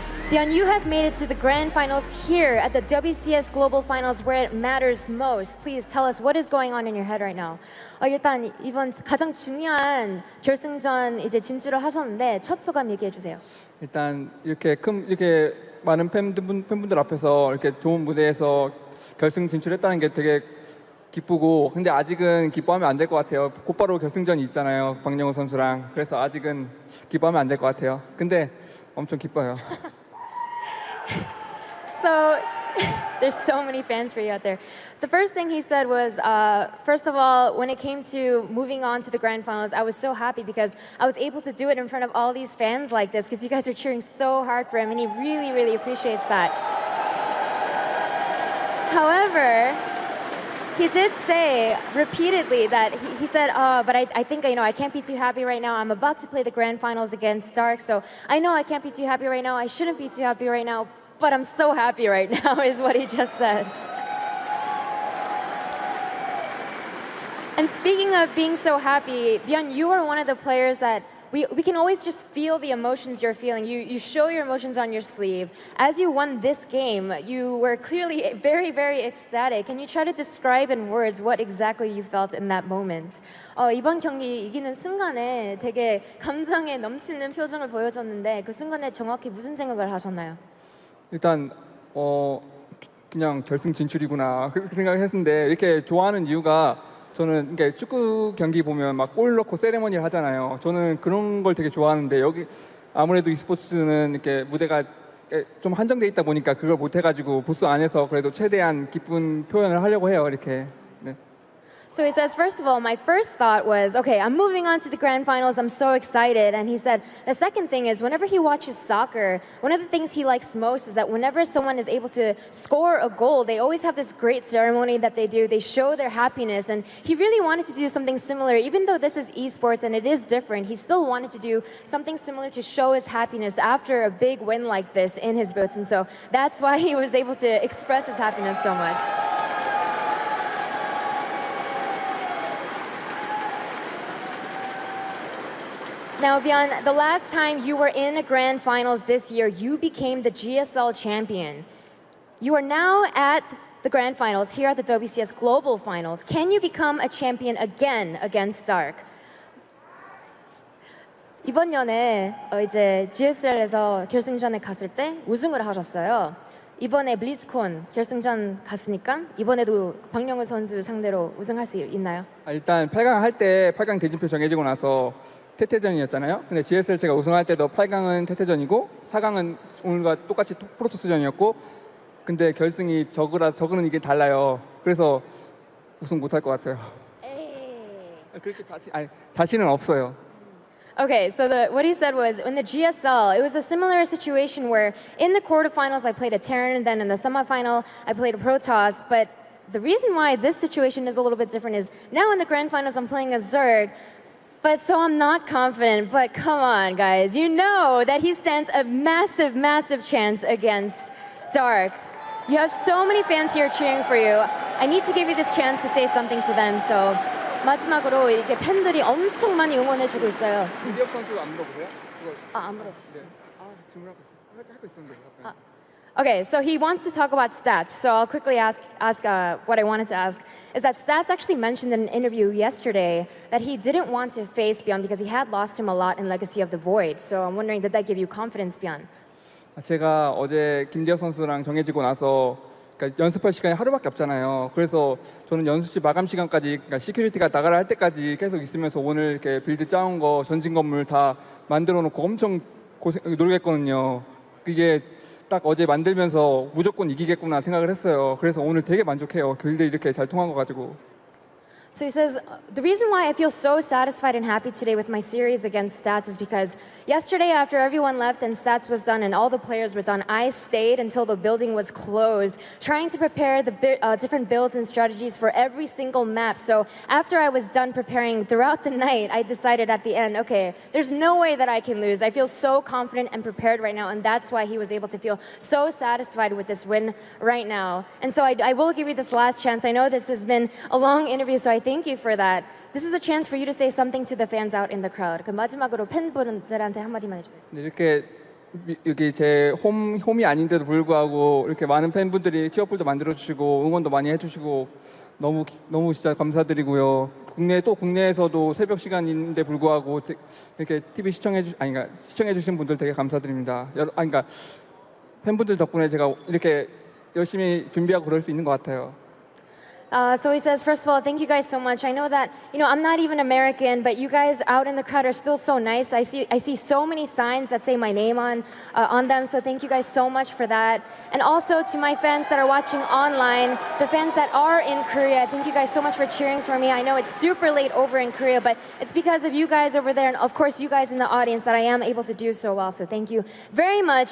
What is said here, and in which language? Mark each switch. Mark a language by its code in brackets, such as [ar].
[en] ByuN, you have made it to the grand finals here at the WCS Global Finals where it matters most. Please tell us what is going on in your head right now. [ko] 일단 이번 가장 중요한 결승전 이제 진출을 하셨는데 첫 소감 얘기해 주세요. 일단 이렇게 많은 팬분들 앞에서 이렇게 좋은 무대에서 결승 진출했다는 게 되게 기쁘고, 근데 아직은 기뻐하면 안 될 것 같아요. 곧바로 결승전이 있잖아요, 박영호 선수랑. 그래서 아직은 기뻐하면 안 될 것 같아요. 근데 엄청 기뻐요. [en] So, there's so many fans for you out there. The first thing he said was, first of all, when it came to moving on to the grand finals, I was so happy because I was able to do it in front of all these fans like this because you guys are cheering so hard for him and he really, really appreciates that. However, he did say repeatedly that he said, but I think, I can't be too happy right now. I'm about to play the grand finals against Dark, so I know I can't be too happy right now. I shouldn't be too happy right now, but I'm so happy right now, is what he just said. And speaking of being so happy, ByuN, you are one of the players that we can always just feel the emotions you're feeling. You show your emotions on your sleeve. As you won this game, you were clearly very, very ecstatic. Can you try to describe in words what exactly you felt in that moment? [ko] 이번 경기 이기는 순간에 되게 감정에 넘치는 표정을 보여줬는데 그 순간에 정확히 무슨 생각을 하셨나요? 일단 그냥 결승 진출이구나 그렇게 생각했는데, 이렇게 좋아하는 이유가 저는 축구 경기 보면 막 골 넣고 세레머니를 하잖아요. 저는 그런 걸 되게 좋아하는데 아무래도 e스포츠는 이렇게 무대가 좀 한정돼 있다 보니까 그걸 못 해가지고 부스 안에서 그래도 최대한 기쁜 표현을 하려고 해요. 이렇게. 네. [en] So he says, first of all, my first thought was, okay, I'm moving on to the grand finals. I'm so excited. And he said, the second thing is, whenever he watches soccer, one of the things he likes most is that whenever someone is able to score a goal, they always have this great ceremony that they do. They show their happiness. And he really wanted to do something similar. Even though this is esports and it is different, he still wanted to do something similar to show his happiness after a big win like this in his booth. And so that's why he was able to express his happiness so much. Now, ByuN, the last time you were in a grand finals this year, you became the GSL champion. You are now at the grand finals here at the WCS Global Finals. Can you become a champion again against Dark? [ko] 이번 연에 이제 GSL에서 결승전에 갔을 때 우승을 하셨어요. 이번에 블리즈콘 결승전 갔으니까 이번에도 박영우 선수 상대로 우승할 수 있나요? 일단 8강 할 때 8강 대진표 정해지고 나서 태태전이었잖아요. 근데 GSL 제가 우승할 때도 8강은 태태전이고 4강은 오늘과 똑같이 프로토스전이었고 근데 결승이 저그는 이게 달라요. 그래서 우승 못할 것 같아요. 그렇게 자신은 없어요. [en] Okay, so what he said was, in the GSL, it was a similar situation where in the quarterfinals I played a Terran, and then in the semifinal I played a Protoss, but the reason why this situation is a little bit different is now in the grand finals I'm playing a Zerg, but so I'm not confident, but come on guys, you know that he stands a massive, massive chance against Dark. You have so many fans here cheering for you. I need to give you this chance to say something to them, so [ko] 마지막으로 이렇게 팬들이 엄청 많이 응원해주고 있어요. 김대엽 선수 안 물어보세요? 안 물어. 네. 질문하고 있었는데. [en] Okay, so he wants to talk about stats. So I'll quickly ask what I wanted to ask. Is that Stats actually mentioned in an interview yesterday that he didn't want to face ByuN because he had lost him a lot in Legacy of the Void. So I'm wondering, did that give you confidence, ByuN? [ko] 제가 어제 김대엽 선수랑 정해지고 나서 그러니까 연습할 시간이 하루밖에 없잖아요. 그래서 저는 연습실 마감 시간까지, 그러니까 시큐리티가 나가라 할 때까지 계속 있으면서 오늘 이렇게 빌드 짜온 거, 전진 건물 다 만들어 놓고 엄청 노력했거든요. 그게 딱 어제 만들면서 무조건 이기겠구나 생각을 했어요. 그래서 오늘 되게 만족해요. 빌드 이렇게 잘 통한 거 가지고. [en] So he says, the reason why I feel so satisfied and happy today with my series against Stats is because yesterday after everyone left and Stats was done and all the players were done, I stayed until the building was closed, trying to prepare the different builds and strategies for every single map. So after I was done preparing throughout the night, I decided at the end, okay, there's no way that I can lose. I feel so confident and prepared right now, and that's why he was able to feel so satisfied with this win right now. And so I will give you this last chance. I know this has been a long interview, so I thank you for that. This is a chance for you to say something to the fans out in the crowd. [ko] 그 마지막으로 팬분들한테 한마디만 해주세요. 이렇게 여기 제 홈이 아닌데도 불구하고 이렇게 많은 팬분들이 티어풀도 만들어주시고 응원도 많이 해주시고 너무 진짜 감사드리고요. 국내에서도 새벽 시간인데 불구하고 이렇게 TV 시청해주신 분들 되게 감사드립니다. 그러니까 팬분들 덕분에 제가 이렇게 열심히 준비하고 그럴 수 있는 것 같아요. [en] So he says, first of all, thank you guys so much. I know that, I'm not even American, but you guys out in the crowd are still so nice. I see so many signs that say my name on them, so thank you guys so much for that. And also to my fans that are watching online, the fans that are in Korea, thank you guys so much for cheering for me. I know it's super late over in Korea, but it's because of you guys over there and of course you guys in the audience that I am able to do so well, so thank you very much.